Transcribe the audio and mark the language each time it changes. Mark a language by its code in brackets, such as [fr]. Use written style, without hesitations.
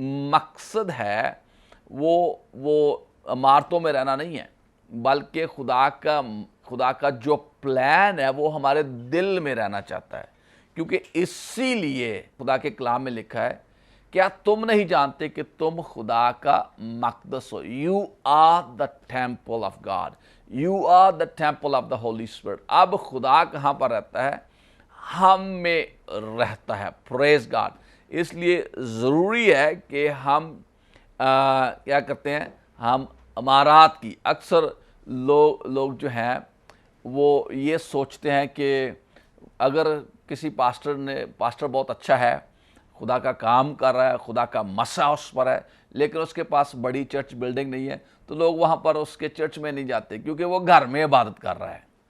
[ur] مقصد ہے وہ عمارتوں میں رہنا نہیں ہے، بلکہ خدا کا جو پلان ہے وہ ہمارے دل میں رہنا چاہتا ہے۔ کیونکہ اسی لیے خدا کے کلام میں لکھا ہے، کیا تم نہیں جانتے کہ تم خدا کا مقدس ہو؟ [en] You are the temple of God. You are the temple of the Holy Spirit. [ur] اب خدا کہاں پر رہتا ہے؟ ہم میں رہتا ہے۔ [en] Praise God. [ur] اس لیے ضروری ہے کہ ہم کیا کرتے ہیں، ہم عمارات کی، اکثر لوگ جو ہیں وہ یہ سوچتے ہیں کہ اگر کسی پاسٹر بہت اچھا ہے، خدا کا کام کر رہا ہے، خدا کا مسا اس پر ہے، لیکن اس کے پاس بڑی چرچ بلڈنگ نہیں ہے، تو لوگ وہاں پر اس کے چرچ میں نہیں جاتے کیونکہ وہ گھر میں عبادت کر رہا ہے۔